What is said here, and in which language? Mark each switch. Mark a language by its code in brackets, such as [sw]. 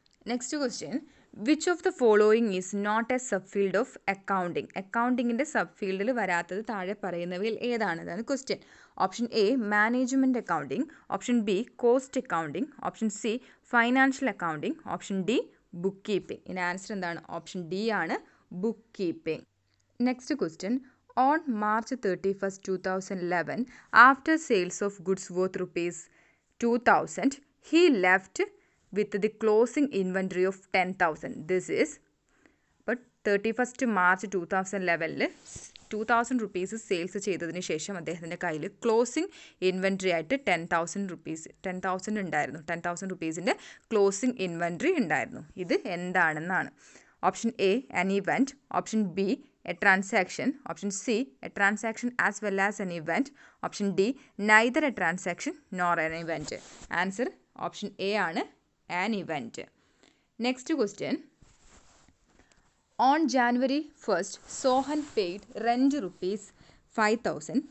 [en] Next question, which of the following is not a sub field of accounting? [ml] അക്കൗണ്ടിങ്ങിൻ്റെ sub ഫീൽഡിൽ വരാത്തത് താഴെ പറയുന്നവയിൽ ഏതാണ്? അതാണ് question. [en] Option A management accounting, option B cost accounting, option C financial accounting, option D book keeping. [ml] ഇതിൻ്റെ answer എന്താണ്? Option D ആണ് book keeping. [en] Next question, on March 31st, 2011, after sales of goods worth ₹2,000, he left with the closing inventory of 10,000. This is, but [ml] 31st March 2011 ₹2,000 sales ചെയ്തതിന് ശേഷം അദ്ദേഹത്തിൻ്റെ കയ്യിൽ closing inventory ആയിട്ട് ₹10,000 ഉണ്ടായിരുന്നു. ₹10,000 closing inventory ഉണ്ടായിരുന്നു. ഇത് എന്താണെന്നാണ്? [en] Option A an event, option B a transaction, option C a transaction as well as an event, option D neither a transaction nor an event. Answer option A ആണ് an event. Next question, on January 1st Sohan paid rent ₹5,000.